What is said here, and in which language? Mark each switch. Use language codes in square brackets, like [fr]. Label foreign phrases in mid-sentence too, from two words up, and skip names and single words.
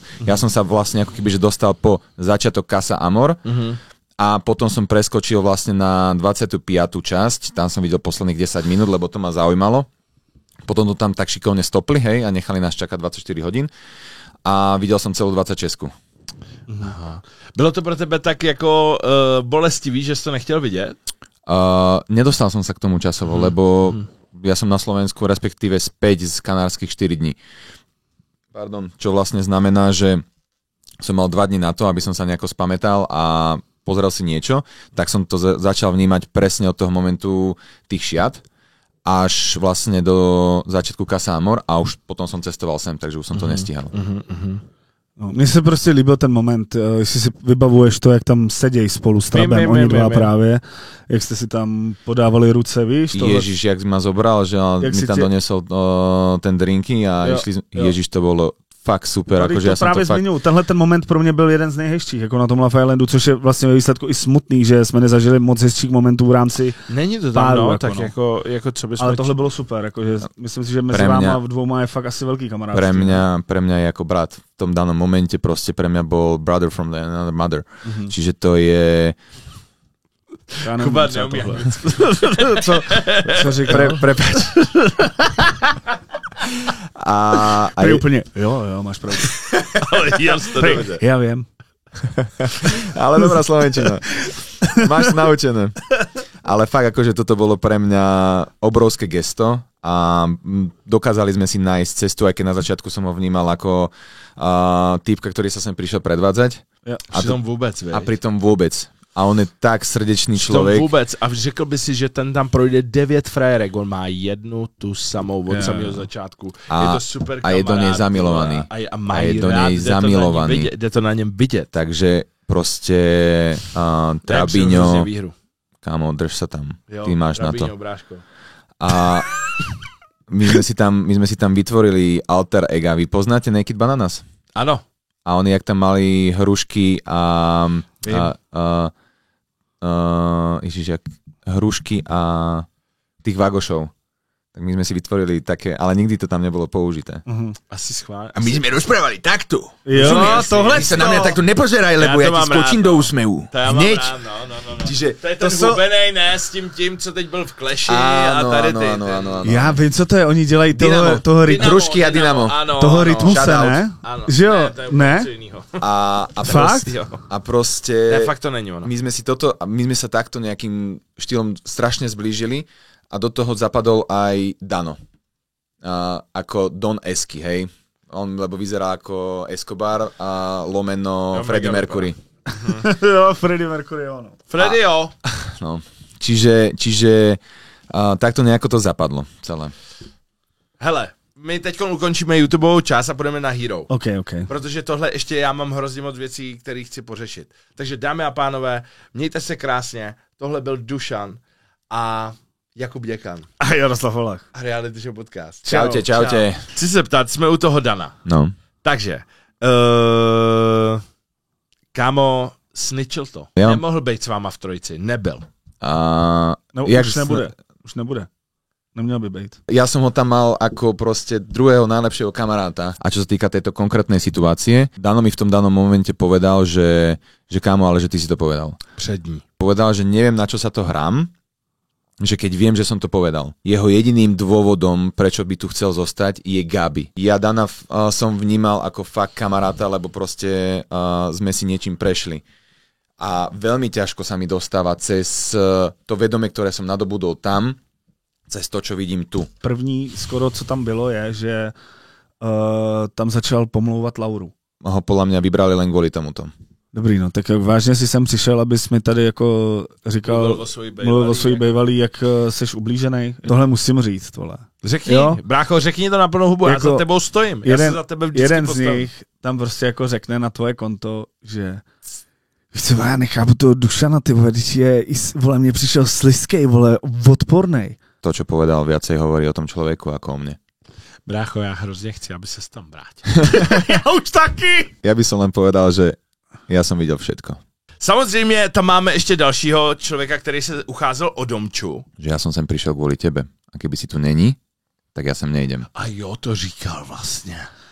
[sk] Ja som sa vlastne ako keby že dostal po začiatok Casa Amor a potom som preskočil vlastne na 25. časť. Tam som videl posledných 10 minút, lebo to ma zaujímalo. Potom to tam tak šikovne stopli, hej, a nechali nás čakať 24 hodín. A videl som celú 26. Aha. [cs] Bylo to pro tebe tak jako bolestivý, že si to nechtěl vidět? [sk] Nedostal som sa k tomu časovo, lebo ja som na Slovensku, respektíve späť z kanárskych 4 dní. Čo vlastne znamená, že som mal 2 dní na to, aby som sa nejako spamätal a pozrel si niečo, tak som to začal vnímať presne od toho momentu tých šiat až vlastne do začiatku Casa Amor a už potom som cestoval sem, takže už som to nestíhal. [cs] No, mně se prostě líbil ten moment, jestli si vybavuješ to, jak tam sedějí spolu s Trabem, oni dva právě, jak jste si tam podávali ruce, víš? [sk] Ježiš, jak ma zobral, že mi tam donesol ten drinky a Ježiš, to bolo fakt super. [cs] Jako, to právě zmiňuji. Tenhle ten moment pro mě byl jeden z nejhezčích, jako na tom Love Islandu, což je vlastně ve výsledku i smutný, že jsme nezažili moc hezčích momentů v rámci Není to tam, páru, no, jako, tak jako co bychom... Ale tohle bylo super, jako, že myslím si, že mezi váma dvouma je fakt asi velký kamarádství. [sk] Pre mňa je ako brat. V tom danom momente proste pre mňa bol [en] brother from another mother. Mm-hmm. [sk] Čiže to je... [cs] Kuba neumí. Co říkal? [sk] Prepáč. A [cs] úplně, jo, máš pravdu. Ale [sk] ja viem. Ale dobrá slovenčina. Máš naučené. Ale fakt akože toto bolo pre mňa obrovské gesto a dokázali sme si nájsť cestu, aj keď na začiatku som ho vnímal ako týpka, ktorý sa sem prišiel predvádzať. Ja, a pritom vôbec. A on je tak srdečný člověk. [cs] Vůbec. A řekl by si, že ten tam projde 9 frérek. On má jednu tu samou od samého začátku. Je to super kamarád. [sk] A je do nej zamilovaný. A je do nej zamilovaný. [cs] Jde to na něm vidět. [sk] Takže prostě Trabíňo, kámo, drž sa tam. [cs] Jo, ty máš Trabíňo, na to. [sk] Bráško. A my sme si tam vytvorili alter ega. Vy poznáte Naked Bananas? [cs] Ano. [sk] A oni jak tam mali hrušky hrušky a tých vagošov. Tak my sme si vytvorili také, ale nikdy to tam nebolo použité. Asi schválne. A my sme rozprávali takto. [cs] Jo, tohle [sk] sa na mňa takto nepozeraj, lebo ja ti skočím do úsmevu. Hneď. No. [cs] Čiže to je ten hubenej, ne, s tím, co teď byl v Clashi a tady ty. Ano. Já vím, co to je, oni dělají toho rytmu. Hrušky a Dynamo. Toho rytmu se, ne? Že jo, ne? [sk] A proste... [cs] Ne, fakt to není ono. [sk] My sme sa takto nejakým štýlom strašne zblížili a do toho zapadol aj Dano. Ako Don Esky, hej? On lebo vyzerá ako Escobar a lomeno Freddie Mercury. [cs] Jo, Freddie Mercury, ono. Freddie, jo. [sk] No. Čiže takto nejako to zapadlo celé. [cs] Hele, my teď ukončíme YouTubeovou část a půjdeme na Hero. OK. Protože tohle ještě já mám hrozně moc věcí, které chci pořešit. Takže dámy a pánové, mějte se krásně. Tohle byl Dušan a Jakub Děkan. A Jaroslav Holach. A Reality Show Podcast. [sk] Čaute. [cs] Chci se ptát, jsme u toho Dana. No. Takže, kámo, snitchil to. Jo. Nemohl být s váma v trojici. Nebyl. Už nebude. Neměl by být. [sk] Ja som ho tam mal ako proste druhého najlepšieho kamaráta. A čo sa týka tejto konkrétnej situácie, Dano mi v tom danom momente povedal, že kámo, ale že ty si to povedal. [cs] Přední. [sk] Povedal, že neviem, na čo sa to hrám, že keď viem, že som to povedal. Jeho jediným dôvodom, prečo by tu chcel zostať, je Gabi. Ja Dana som vnímal ako fakt kamaráta, lebo proste sme si niečím prešli. A veľmi ťažko sa mi dostáva cez to vedomie, ktoré som nadobudol tam, cez to, čo vidím tu. [cs] První skoro, co tam bylo, je, že tam začal pomlouvat Lauru. [sk] Ho podľa mňa vybrali len kvôli tomuto. [cs] Dobrý, no, tak vážně si sem přišel, abys mi tady jako říkal, mluvil o svojí bejvalý, jak seš ublížený. Tohle musím říct, vole. Řekni, brácho, řekni to na plnou hubu, jako, já za tebou stojím. Já se za tebe vždycky jeden postavím. Z nich tam prostě jako řekne na tvoje konto, že víš, já nechápu toho Dušana, ty vole, když je, vole, mně přišel slizkej, vole, odpornej. [sk] To, čo povedal, viacej hovorí o tom človeku ako o mne. [cs] Brácho, já hrozně chci, aby ses tam vrátil. Já už taky! [sk] Ja by som len povedal, že ja som videl všetko. [cs] Samozřejmě tam máme ještě dalšího člověka, který se ucházel o Domču. [sk] Že ja som sem prišiel kvôli tebe. A keby si tu není, tak ja sem nejdem. [cs] A jo, to říkal vlastně.